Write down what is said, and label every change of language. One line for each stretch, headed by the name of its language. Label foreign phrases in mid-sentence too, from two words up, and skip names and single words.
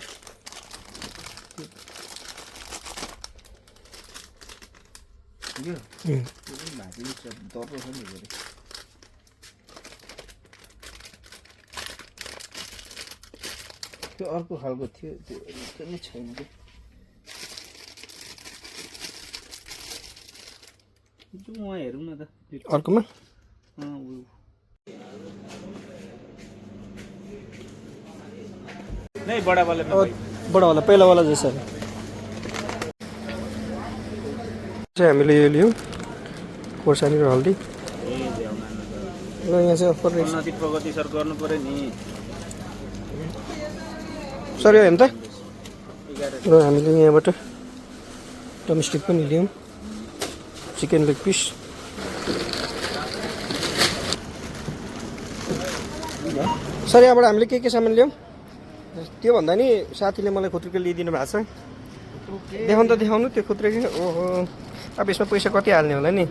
Nepali: त्यो अर्को खालको थियो त्यो नै छैन कि उहाँ हेरौँ न त अर्कोमा
Hindi: नहीं बड़ा वाले में बडा वाला पहिला वाला जैसा
Nepali: चाहिँ हामीले यो लियौँ खोर्सानी र हल्दी र यहाँ चाहिँ अफर रहेछ उन्नति प्रगति सर गर्नु पर्यो नि सर यो हेर्नु त र हामीले यहाँबाट डोमेस्टिक पनि लियौँ
English: chicken leg piece
Nepali: सर यहाँबाट हामीले के सामान ल्यायौँ त्योभन्दा नि साथीले मलाई खुत्रुके लिइदिनु भएको छ देखाउनु त देखाउनु त्यो खुत्रुके ओहो अब यसमा पैसा कति हाल्ने होला नि